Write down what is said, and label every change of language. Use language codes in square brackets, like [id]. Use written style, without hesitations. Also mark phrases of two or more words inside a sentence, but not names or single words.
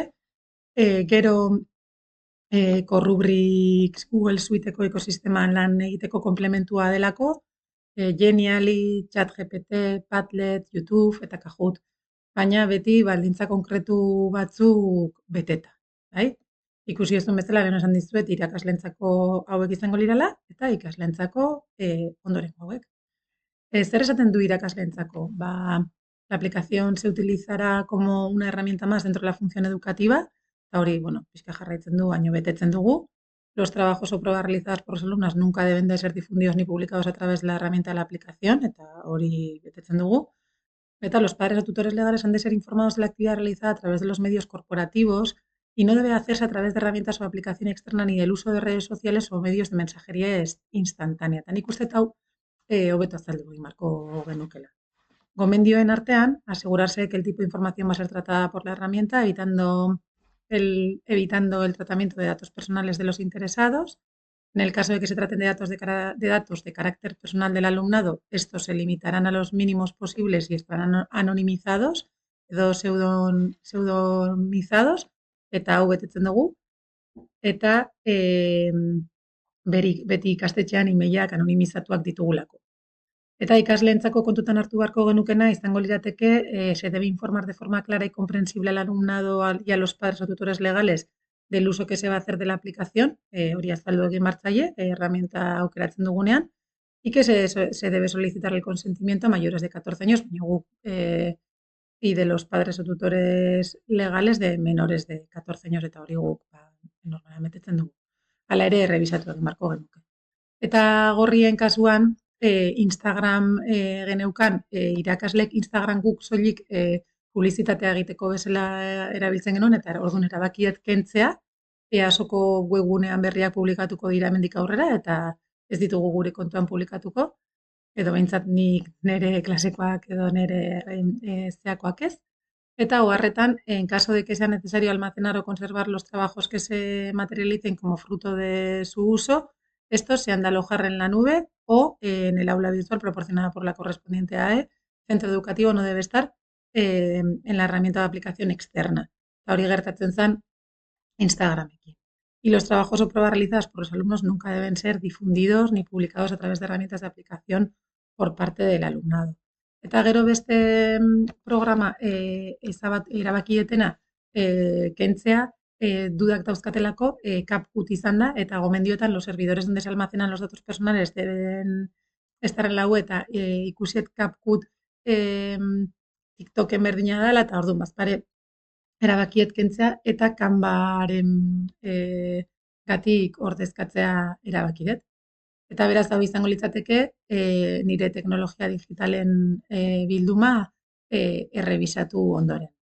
[eu] Gero Corrubrics Google Suiteko ekosisteman lan egiteko komplementua delako, Genially, ChatGPT, Padlet, YouTube eta Kahoot. Baina beti baldintza konkretu batzuk beteta, bai? Ikusi ez duen bezala, lehen esan dizuet, irakaslentzako hauek izango lirala, eta ikasleentzako ondorengo hauek. Zer esaten du irakaslentzako? [es] La aplicación se utilizará como una herramienta más dentro de la función educativa, [eu] eta hori, pixka jarraitzen du, baino betetzen dugu. [es] Los trabajos o pruebas realizadas por los alumnos nunca deben de ser difundidos ni publicados a través de la herramienta de la aplicación, [eu] eta hori betetzen dugu. [es] Eta los padres o tutores legales han de ser informados de la actividad realizada a través de los medios corporativos y no debe hacerse a través de herramientas o aplicación externa ni del uso de redes sociales o medios de mensajería instantánea. [eu] Eta nik uste hau hobeto azaldu egin beharko genukela. Gomendioen artean, [es] asegurarse que el tipo de información va a ser tratada por la herramienta, evitando el tratamiento de datos personales de los interesados. En el caso de que se traten de datos de carácter personal del alumnado, estos se limitarán a los mínimos posibles y estarán anonimizados, edo pseudonizados, [eu] eta hau betetzen dugu. Eta beti ikastetxean emailak anonimizatuak ditugulako. Eta ikasleentzako kontutan hartu beharko genukena izango lirateke, [es] se debe informar de forma clara y comprensible al alumnado y a los padres o tutores legales del uso que se va a hacer de la aplicación, [eu] hori azaldu egin martzaile, herramienta aukeratzen dugunean, [es] y que se debe solicitar el consentimiento a mayores de 14 años, y de los padres o tutores legales de menores de 14 años, [eu] eta hori guk normalmente betetzen dugu. Hala ere, revisatu egin beharko genuke. Eta gorrien kasuan, Instagram geneukan, irakaslek Instagram guk soilik publizitatea egiteko bezala erabiltzen genuen, eta orduan erabakiet kentzea, EASoko webgunean berriak publikatuko dira hemendik aurrera, eta ez ditugu gure kontuan publikatuko, edo behintzat nik nire klasekoak edo nire zeakoak ez. Eta oharretan, [es] en caso de que sea necesario almacenar o conservar los trabajos que se materialicen como fruto de su uso, estos se han de alojar en la nube o en el aula virtual proporcionada por la correspondiente AE. Centro educativo no debe estar en la herramienta de aplicación externa. [eu] Eta hori gertatzen zen Instagramekin. [es] Y los trabajos o pruebas realizadas por los alumnos nunca deben ser difundidos ni publicados a través de herramientas de aplicación por parte del alumnado. [eu] Eta gero beste programa erabakietena kentzea dudak dauzkatelako CapCut izan da, eta gomendioetan [es] los servidores donde se almacenan los datos personales deben estar en la web, [eu] eta ikusiet CapCut TikToken berdina dela, eta orduan bazpare erabakiet kentzea eta Canvaren gatik ordezkatzea erabaki dut. Eta beraz, hau izango litzateke nire teknologia digitalen bilduma errebisatu ondoren.